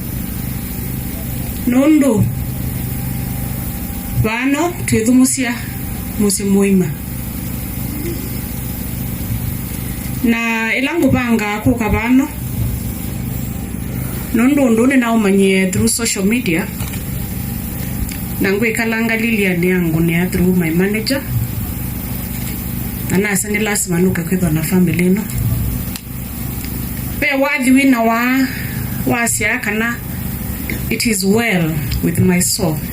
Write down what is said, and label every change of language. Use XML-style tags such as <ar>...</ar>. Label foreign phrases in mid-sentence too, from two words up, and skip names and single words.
<kam>nundu bano twithumusia musimuima na ilangu banga kuka bano nundu na umanye</kam> <en>through social media</en> <kam>na ngwe kalanga Lilian yangu ni</kam> <en>through my manager</en> <kam>ana sani lazima nuka kwithwa na family no pe wathi wina wa sia kana</kam> <en>it is well with my soul.</en>